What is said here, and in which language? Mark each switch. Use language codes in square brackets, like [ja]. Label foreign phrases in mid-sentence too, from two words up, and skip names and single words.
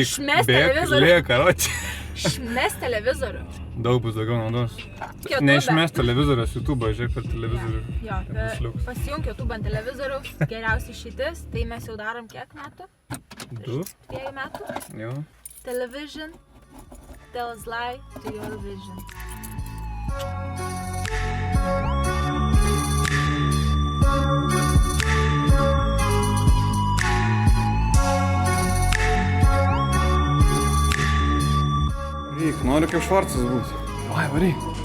[lt] Šmest bėk, televizorių. liek, karoči. Šmest televizorių. Daug bus daugiau naudos. Neišmest televizorius, YouTube, žiūrėk per televizorių. Jo, pasijunk YouTube ant televizoriaus, geriausia išeitis, tai mes jau darom kiek metų? 2 metų. Jo. [en] Television tells lie to your vision. [lt] Varyk, noriu kaip Švarcas būti. Vai, varyk.